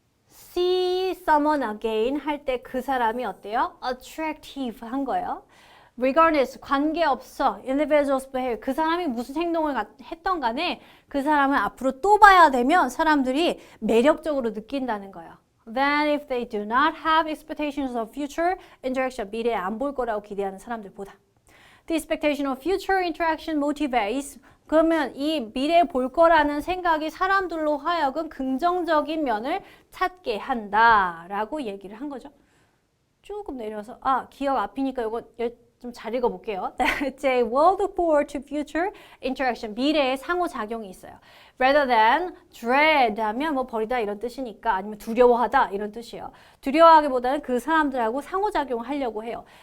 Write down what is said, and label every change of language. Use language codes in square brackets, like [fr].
[en] See someone again [ko] 할 때 그 사람이 어때요? Attractive 한 거예요. Regardless, 관계없어. [en] Individual's behavior. [ko] 그 사람이 무슨 행동을 했던 간에 그 사람을 앞으로 또 봐야 되면 사람들이 매력적으로 느낀다는 거예요. [en] Then if they do not have expectations of future interaction, [ko] 미래에 안 볼 거라고 기대하는 사람들보다. [en] The expectation of future interaction motivates. [ko] 그러면 이 미래에 볼 거라는 생각이 사람들로 하여금 긍정적인 면을 찾게 한다라고 얘기를 한 거죠. 조금 내려서 기억 앞이니까 이거 좀 잘 읽어볼게요. [en] They will look forward to future interaction. [ko] 미래의 상호작용이 있어요. [en] Rather than dread [ko] 하면 뭐 버리다 이런 뜻이니까 아니면 두려워하다 이런 뜻이에요. 두려워하기보다는 그 사람들하고 상호작용을 하려고 해요.